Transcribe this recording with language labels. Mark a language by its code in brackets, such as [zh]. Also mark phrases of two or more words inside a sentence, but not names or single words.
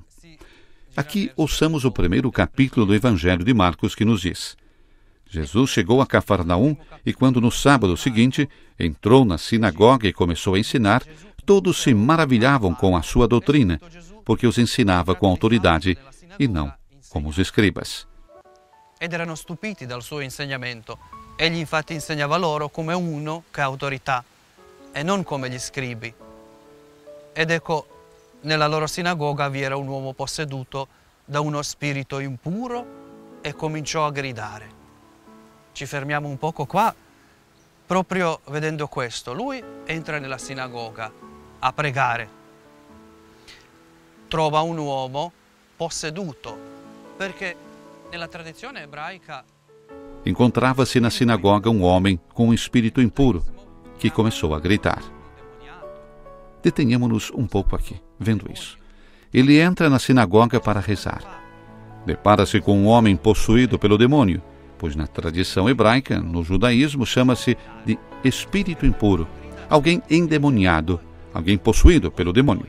[pt] Aqui ouçamos o primeiro capítulo do Evangelho de Marcos que nos diz: Jesus chegou a Cafarnaum e quando no sábado seguinte entrou na sinagoga e começou a ensinar, todos se maravilhavam com a sua doutrina, porque os ensinava com autoridade e não como os escribas. [it] Ed erano stupiti dal suo insegnamento. Egli infatti insegnava loro come uno che ha autorità e non come gli scribi. Ed ecco, nella loro sinagoga vi era un uomo posseduto da uno spirito impuro e cominciò a gridare. Ci fermiamo un poco qua, proprio vedendo questo. Lui entra nella sinagoga a pregare. Trova un uomo posseduto, perché nella tradizione ebraica [pt] encontrava-se na sinagoga um homem com um espírito impuro, que começou a gritar. Detenhamo-nos um pouco aqui, vendo isso. Ele entra na sinagoga para rezar. Depara-se com um homem possuído pelo demônio, pois na tradição hebraica, no judaísmo, chama-se de espírito impuro, alguém endemoniado, alguém possuído pelo demônio.